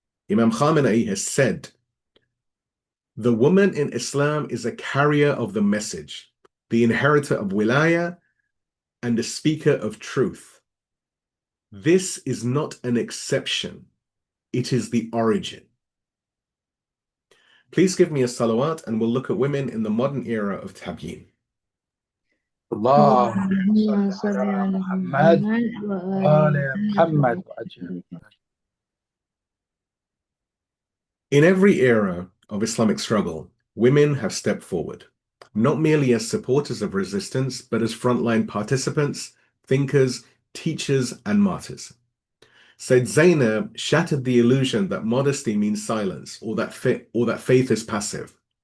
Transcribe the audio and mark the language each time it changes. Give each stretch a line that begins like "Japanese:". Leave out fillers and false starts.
English: Imam Khamenei has said, the woman in Islam is a carrier of the message, the inheritor of Wilayah, and a speaker of truth. This is not an exception, it is the origin. Please give me a salawat and we'll look at women in the modern era of Tabyeen.
Arabic: اللهم صل على محمد وآل محمد وأجل.
English: In every era of Islamic struggle, women have stepped forward, not merely as supporters of resistance, but as frontline participants, thinkers, teachers, and martyrs. Sayyedah Zaynab shattered the illusion that modesty means silence or that faith is passive.